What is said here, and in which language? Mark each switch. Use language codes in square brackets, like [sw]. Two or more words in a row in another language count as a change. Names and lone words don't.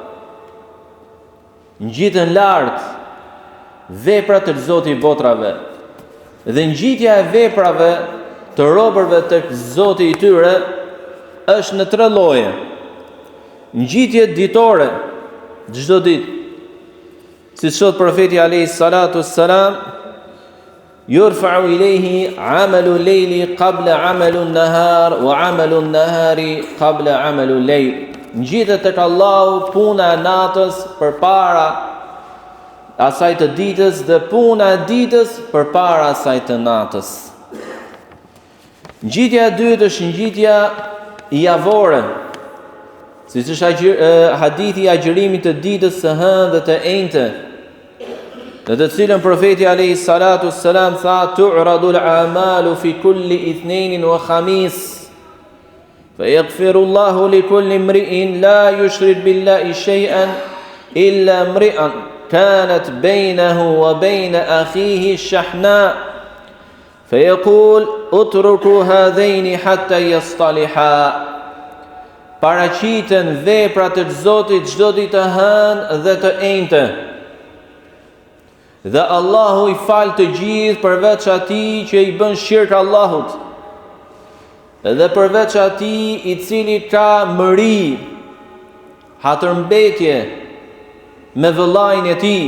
[sq] Ngjiten lart veprat e Zotit i botrave. Dhe ngjitja e veprave të robërve tek Zoti i tyre është në 3 lloje. Ngjitje ditore, çdo ditë. Siç thot profeti [ar] عليه الصلاة والسلام، يرفع إليه عمل الليل قبل عمل النهار وعمل النهار قبل عمل الليل. [sq] Ngjitet tek Allahu puna e natës përpara asaj të ditës dhe puna e ditës përpara asaj të natës. Ngjitja e dytë është ngjitja javore, siç është hadithi i agjërimit të ditës së hënë dhe të enjte, në të cilën profeti [ar] عليه الصلاة والسلام tha تعرض الأعمال في كل اثنين وخميس فيغفر الله لكل امرئ لا يشرك بالله شيئا إلا امرأ كانت بينه وبين أخيه شحناء فيقول اتركوا هذين حتى يصطلحا [sq] paraqiten veprat e Zotit çdo ditë të hënë dhe të enjte. Dhe Allahu i fal të gjithë përveç atij që i bën shirk Allahut. Dhe përveç atij i cili ka mëri, hatërmbetje me vëllain e tij.